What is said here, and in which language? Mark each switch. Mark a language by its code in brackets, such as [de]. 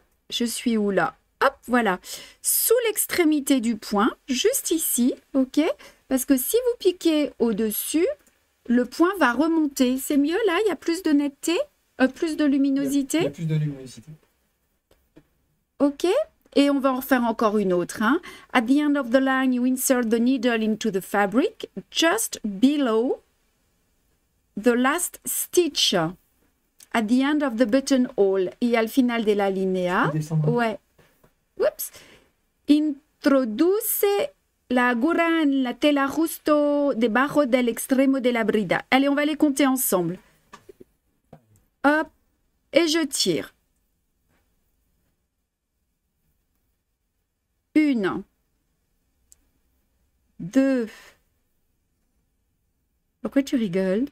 [fr] Je suis où là? Hop, voilà. Sous l'extrémité du point, juste ici, OK? Parce que si vous piquez au-dessus, le point va remonter. C'est mieux là? Il y a plus de netteté? Plus de luminosité? Il y a plus de luminosité. OK? Et on va en faire encore une autre. Hein. [en] At the end of the line, you insert the needle into the fabric just below the last stitch. At the end of the buttonhole. [es] Y al final de la línea. [en] Ouais. Oups. [es] Introduce la aguja en la tela justo debajo del extremo de la brida. [fr] Allez, on va les compter ensemble. Hop. Et je tire. 1, 2, pourquoi tu rigoles?